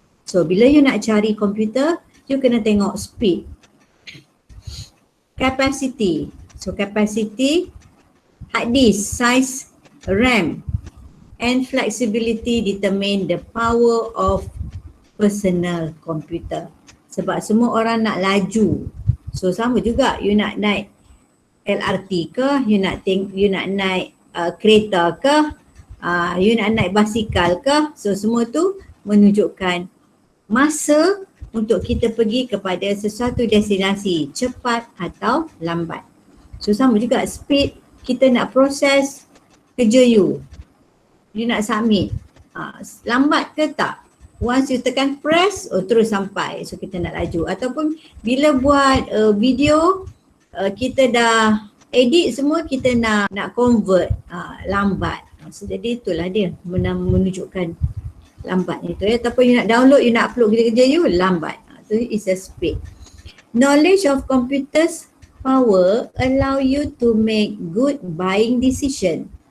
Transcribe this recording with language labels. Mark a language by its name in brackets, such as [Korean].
[Malay] So bila you nak cari komputer, you kena tengok speed. Capacity. [English] So capacity, hard disk, size, RAM and flexibility determine the power of personal computer. [Malay] Sebab semua orang nak laju. So sama juga you nak naik LRT ke, you nak naik kereta ke, you nak naik basikal ke. So semua tu menunjukkan masa untuk kita pergi kepada sesuatu destinasi cepat atau lambat. So sama juga speed, kita nak proses kerja you nak submit. Lambat ke tak? Once you tekan press, terus sampai. So kita nak laju. Ataupun bila buat video, kita dah edit semua, kita nak convert lambat. So jadi itulah dia menunjukkan lambat itu ya. Ataupun you nak download, you nak upload kerja-kerja you, lambat. [English] So it's a speed. Knowledge of computers power allow you to make good buying decision.